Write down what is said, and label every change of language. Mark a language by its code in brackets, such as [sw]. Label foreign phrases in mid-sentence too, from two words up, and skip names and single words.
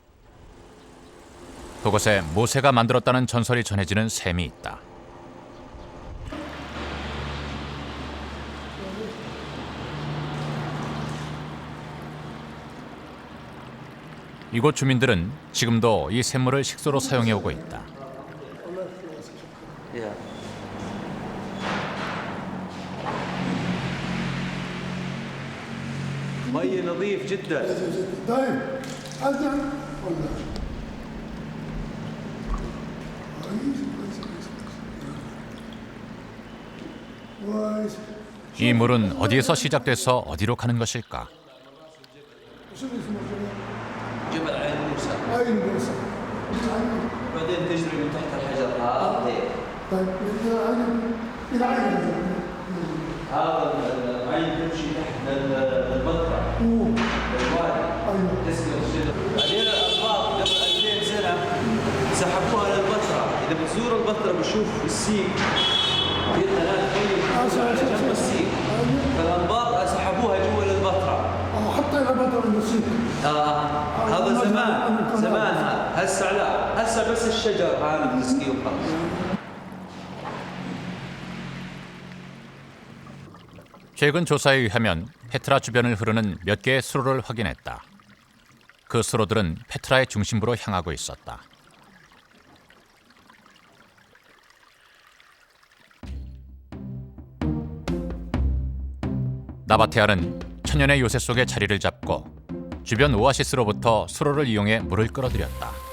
[ko] 그곳에 모세가 만들었다는 전설이 전해지는 샘이 있다. 이곳 주민들은 지금도 이 샘물을 식수로 사용해 오고 있다. [ar] مي نظيف جدا. [ko] 이 물은 어디에서 시작돼서 어디로 가는 것일까? [ar] جبل عين موسى. عين موسى. بعدين تجري من تحت الحجر هذا. طيب إلى عين هذا العين تمشي تحت المطرح. الوادي. تسقي الشجر. بعدين الأنباط قبل 2000 سنة سحبوها للبتراء. إذا بتزور البتراء بتشوف السيك. في هناك جنب السيك. فالأنباط سحبوها جوا للبتراء. حتى إلى بدر النسيج. هذا زمان هسه لا هسه بس الشجر هذا بتسقيه وخلاص. [ko] 최근 조사에 의하면 페트라 주변을 흐르는 몇 개의 수로를 확인했다. 그 수로들은 페트라의 중심부로 향하고 있었다. 나바테아는 천년의 요새 속에 자리를 잡고 주변 오아시스로부터 수로를 이용해 물을 끌어들였다.